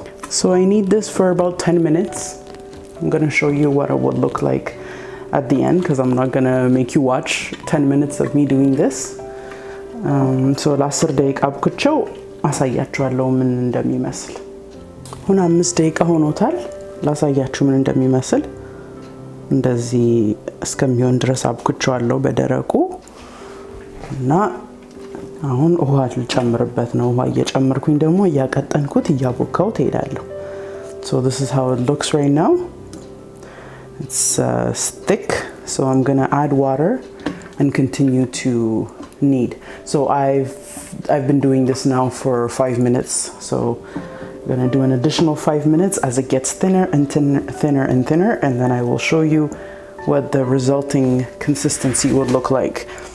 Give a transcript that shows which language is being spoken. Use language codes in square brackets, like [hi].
[en] So I need this for about 10 minutes. I'm going to show you what it would look like at the end, because I'm not going to make you watch 10 minutes of me doing this. [am] So ለ10 ደቂቃ አብኩቸው አሳያችኋለሁ ምን እንደሚመስል። አሁን 5 ደቂቃ ሆኖታል። ላሳያችሁ ምን እንደሚመስል። እንደዚህ እስከሚሆን ድረስ አብኩቸዋለሁ በደረቁ እና አሁን ውሃ ልጨምርበት ነው። ውሃ እየጨመርኩኝ ደግሞ እያቀጠንኩት እያቦካው ትሄዳለሁ። [en] So this is how it looks right now. It's thick, so I'm going to add water and continue to knead. So I've been doing this now for 5 minutes. So I'm going to do an additional 5 minutes as it gets thinner and thinner and thinner, and then I will show you what the resulting consistency would look like.